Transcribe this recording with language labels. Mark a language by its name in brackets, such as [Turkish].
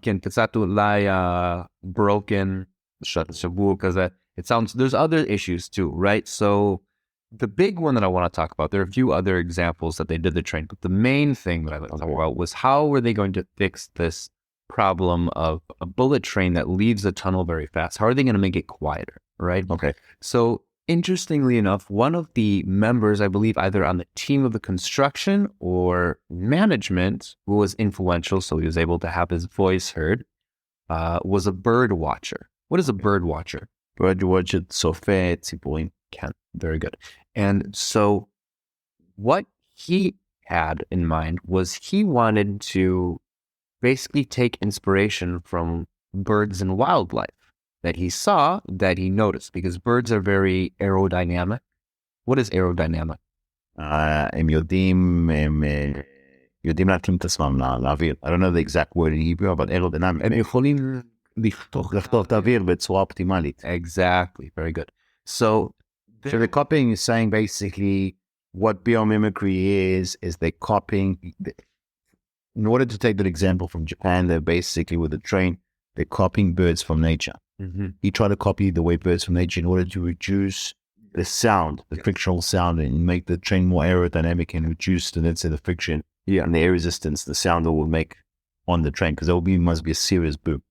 [Hebrew] כן, קצת אולי [English] broken, [Hebrew] שבוע כזה. [English] It sounds, there's other issues too, right? So the big one that I want to talk about, there are a few other examples that they did the train, but the main thing that I want to talk about was how were they going to fix this problem of a bullet train that leaves the tunnel very fast? How are they going to make it quieter, right? Okay. So interestingly enough, one of the members, I believe either on the team of the construction or management, who was influential, so he was able to have his voice heard, was a bird watcher. What is a bird watcher? Bird watcher [Hebrew] צופה ציפורים. [English] Ken. Very good. And so what he had in mind was he wanted to basically take inspiration from birds and wildlife that he saw, that he noticed, because birds are very aerodynamic. What is aerodynamic? [Hebrew] הם יודעים להתאים את עצמם לאוויר. [English] I don't know the exact word in Hebrew, but aerodynamic. [Hebrew] הם יכולים לחתוך את האוויר בצורה אופטימלית. [English] Exactly. Very good. So the copying is saying basically what biomimicry is they're copying. In order to take that example from Japan, they're basically with a train, they're copying birds from nature. Mm-hmm. You try to copy the way birds from nature in order to reduce the sound, the frictional sound, and make the train more aerodynamic and reduce the friction and the air resistance, the sound that will make on the train, because must be a serious boom.